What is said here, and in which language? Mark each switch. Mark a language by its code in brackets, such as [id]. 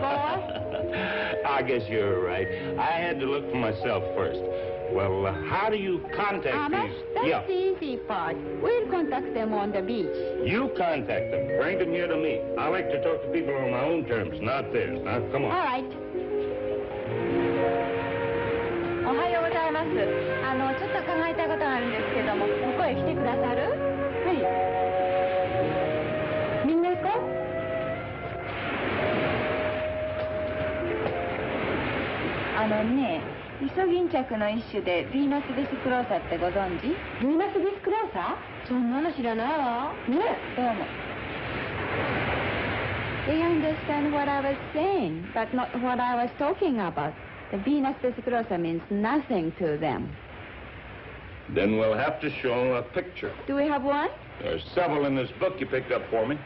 [en] I guess you're right. I had to look for myself first. Well, how do you contact Amos, these? that's the easy part. We'll contact them on the beach. You contact them. Bring them here to me. I like to talk to people on my own terms, not theirs. Now, come on. All right. [ja] おはようございます。ちょっと考えたいことがあるんですけども、ここへ来てくださる？はい。みんな行こう。ね、イソギンチャクの一種でヴィーナスベスクローサってご存知？ヴィーナスベスクローサ？そんなの知らないわ。ね、どうも。 [en] They understand what I was saying, but not what I was talking about. The Venus vesiclosa means nothing to them. Then we'll have to show a picture. Do we have one? There's several in this book you picked up for me.